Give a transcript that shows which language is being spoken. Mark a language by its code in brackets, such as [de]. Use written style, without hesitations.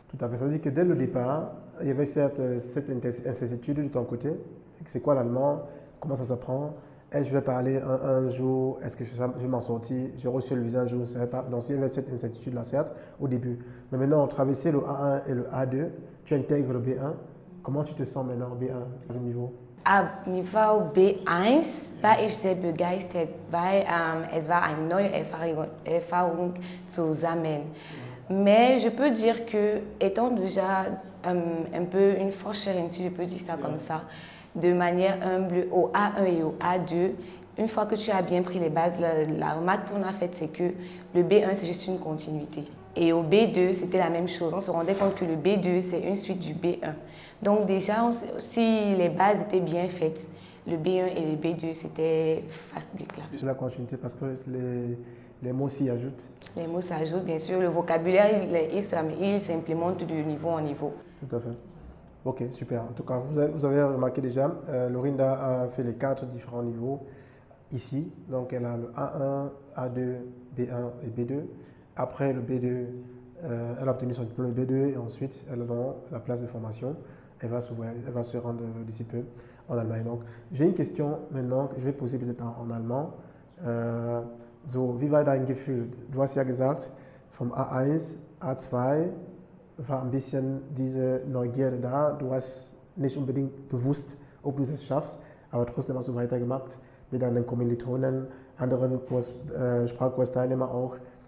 [fr] Tout à fait. Ça veut dire que dès le départ, il y avait cette incertitude de ton côté. C'est quoi l'allemand? Comment ça s'apprend? Est-ce que je vais parler un jour? Est-ce que je vais m'en sortir? J'ai reçu le visa un jour, je ne savais pas. Donc il y avait cette incertitude-là, certes, au début. Mais maintenant, on traversait le A1 et le A2. Tu intègres le B1. Comment tu te sens maintenant au B1, à ce niveau? [de] Ab Niveau B1 war ich sehr begeistert, weil es war eine neue Erfahrung zu sammeln. [fr] Mais je peux dire que, étant déjà un peu une forcherie, si je peux dire ça comme ça, de manière humble au A1 et au A2, une fois que tu as bien pris les bases, la remarque qu'on a faite, c'est que le B1, c'est juste une continuité. Et au B2, c'était la même chose. On se rendait compte que le B2, c'est une suite du B1. Donc déjà, si les bases étaient bien faites, le B1 et le B2, c'était facile. C'est la continuité parce que les mots s'y ajoutent. Les mots s'ajoutent, bien sûr. Le vocabulaire, il s'implémente de niveau en niveau. Tout à fait. Ok, super. En tout cas, vous avez remarqué déjà, Lorinda a fait les 4 différents niveaux ici. Donc, elle a le A1, A2, B1 et B2. Après le B2, elle a obtenu son diplôme B2 et ensuite, elle est dans la place de formation. Elle va se rendre d'ici peu en Allemagne. Donc, j'ai une question maintenant que je vais poser peut-être en allemand. [de] So, wie war dein Gefühl? Du hast ja gesagt, vom A1, A2 war ein bisschen diese Neugierde da. Du hast nicht unbedingt gewusst, ob du es schaffst, aber trotzdem hast du weitergemacht mit deinen Kommilitonen, anderen Sprachkursteilnehmern auch.